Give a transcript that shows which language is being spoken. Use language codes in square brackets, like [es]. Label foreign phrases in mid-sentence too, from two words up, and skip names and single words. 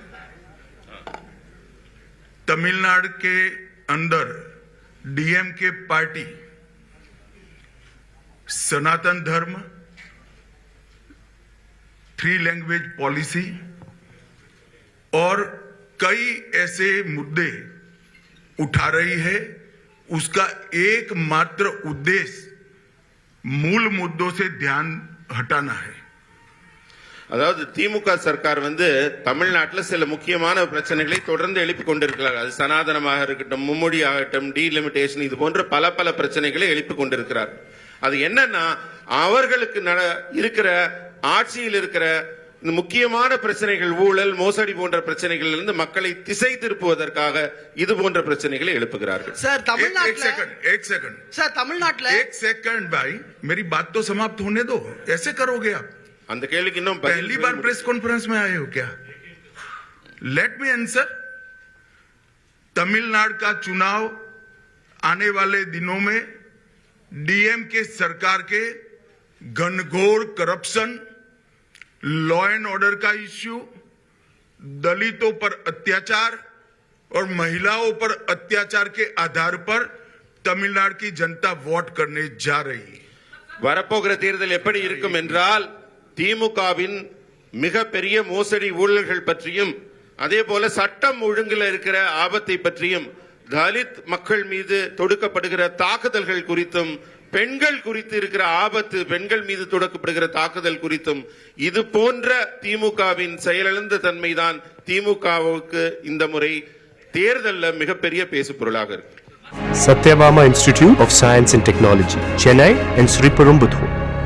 [hi] तमिलनाडु के अंदर डीएमके पार्टी सनातन धर्म, 3 [en] language policy [hi] और कई ऐसे मुद्दे उठा रही है. उसका एकमात्र उद्देश्य मूल मुद्दों से ध्यान हटाना है. [ta] அதாவது திமுக சர்க்கார் தமிழ்நாட்டில் சில முக்கியமான பிரச்சனைகளை தொடர்ந்து எழுப்பி கொண்டிருக்கிறார். அது சனாதனமாக இருக்கட்டும், மும்மொழி ஆகட்டும், டீலிமிட்டேஷன், இது போன்ற பல பிரச்சனைகளை எழுப்பி கொண்டிருக்கிறார். அது என்னன்னா அவர்களுக்கு இருக்கிற ஆட்சியில் இருக்கிற இந்த முக்கியமான பிரச்சனைகள் ஊழல் மோசடி போன்ற பிரச்சனைகளிலிருந்து மக்களை திசை திருப்புவதற்காக இது போன்ற பிரச்சனைகளை எழுப்புகிறார்கள் சார் [hi] एक [ta] தமிழ்நாட்டுல [hi] सेकंड एक सेकंड [ta] சார் தமிழ்நாட்டுல [hi] एक सेकंड भाई मेरी बात तो समाप्त होने दो ऐसे करोगे आप [ta] அந்த கேள்விக்கு இன்னும் பதில் [hi] पहली बार [en] press conference [hi] में आए हो क्या [en] let me answer [hi] तमिलनाडु का चुनाव आने वाले दिनों में डीएमके सरकार के घनघोर करप्शन [en] law and order [hi] का इश्यू दलितों पर अत्याचार और महिलाओं पर अत्याचार के आधार पर तमिलनाडु की जनता वोट करने जा रही है [ta] வரப்போகிற தேர்தல் எப்படி இருக்கும் என்றால் திமுகவின் மிகப்பெரிய மோசடி ஊழல்கள் பற்றியும் அதே போல சட்டம் ஒழுங்கில் இருக்கிற ஆபத்தை பற்றியும் தலித் மக்கள் மீது தொடுக்கப்படுகிற தாக்குதல்கள் குறித்தும் பெண்கள் குறித்து இருக்கிற ஆபத்து பெண்கள் மீது தொடுக்கப்படுகிற தாக்குதல் குறித்தும் இது போன்ற திமுகவின் செயலிழந்த தன்மைதான் திமுகவுக்கு இந்த முறை தேர்தலில் மிகப்பெரிய பேசு பொருளாக இருக்கு. [en] Satyabama Institute of Science and Technology, Chennai and Sri Perumbudur.